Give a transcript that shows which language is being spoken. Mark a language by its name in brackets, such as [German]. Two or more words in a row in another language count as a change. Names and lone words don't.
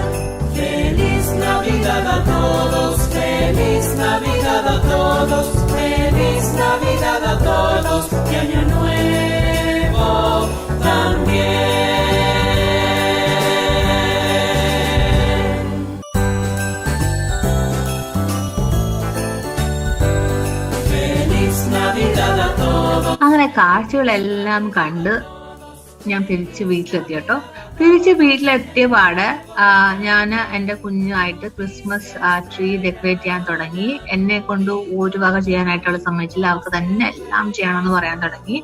[Spanish] Feliz Navidad a todos, feliz Navidad a todos, feliz Navidad a todos y año nuevo también. Feliz Navidad a todos. [Malayalam] അങ്ങനെ കാഴ്ചകളെല്ലാം കണ്ട് ഞാൻ തിരിച്ച് വീട്ടിലെത്തി കേട്ടോ. തിരിച്ച് വീട്ടിലെത്തിയ പാടെ ഞാൻ എന്റെ കുഞ്ഞായിട്ട് [English] Christmas tree decorate [Malayalam] ചെയ്യാൻ തുടങ്ങി. എന്നെ കൊണ്ട് ഒരു വക ചെയ്യാനായിട്ടുള്ള സമ്മതിച്ചില്ല. അവൾക്ക് തന്നെ എല്ലാം ചെയ്യണമെന്ന് പറയാൻ തുടങ്ങി.